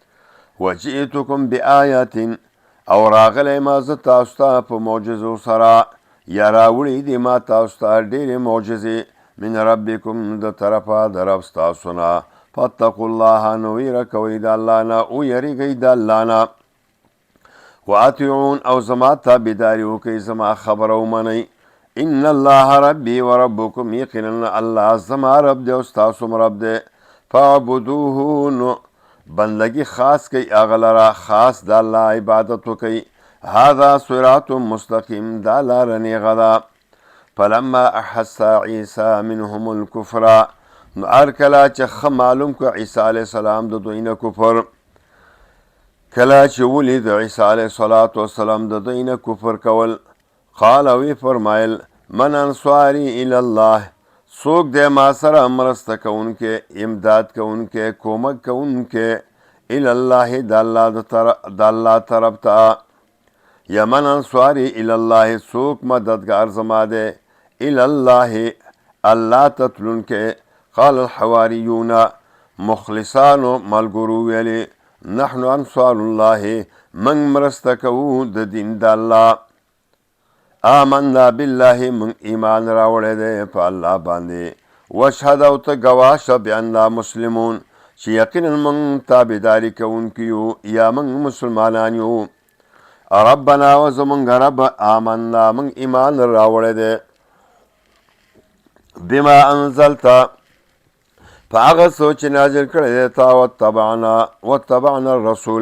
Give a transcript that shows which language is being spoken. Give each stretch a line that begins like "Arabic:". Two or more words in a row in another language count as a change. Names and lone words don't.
Arabic: وجئتکم بآیات
Pashto: او راغلی ما زه تاسو ته په معجزو سره یا راوړي دي ما تاسو ته ډېرې معجزې
Arabic: من ربکم
Pashto: د طرفه د رب ستاسو نه
Arabic: فاتقوا الله
Pashto: نو ویره کوئ د الله نه ویریږئ د الله نه واطیعون او زما تابعداري وکئ زما خبره ومنئ
Arabic: ان الله ربي وربكم
Pashto: یقینا الله زما رب دی او ستاسو رب دی فاعبدوه نو بندگی خاص کوي هغه لره خاص د الله عبادت وکئ
Arabic: هذا صراط مستقیم
Pashto: دا لاره نیغه ده
Arabic: فلما احس عیسی منهم الکفر
Pashto: نو هر کله چې ښه معلوم کړه عیسی
Arabic: علیه السلام
Pashto: د دوی نه کفر کله چې ولید عیسی
Arabic: علیه السلام
Pashto: د دوی نه کفر کول قال وی فرمایل من
Arabic: انصاری الی الله
Pashto: څوک دی ما سره مرسته کوونکی امداد کوونکی کومک کوونکی
Arabic: الی الله
Pashto: د الله طرف ته
Arabic: یا من انصاری الی الله
Pashto: څوک مددگار زما دی
Arabic: الی الله
Pashto: الله ته تلونکی
Arabic: قال الحواریون
Pashto: مخلصانو ملګرو ویلې
Arabic: نحن انصار الله
Pashto: من مرسته کوو د دین د الله
Arabic: آمنا بالله
Pashto: من ایمان راوړی دی په الله باندې واشهد او ته ګواه شه
Arabic: بأننا مسلمون
Pashto: چې یقینا موږ تابعداري کوونکي یو یا موږ مسلمانان یو ربنا و زمونږ رب آمنا موږ ایمان راوړی دی
Arabic: بما انزلت
Pashto: په هغه څه چې نازل کړی دی تا
Arabic: واتبعنا الرسول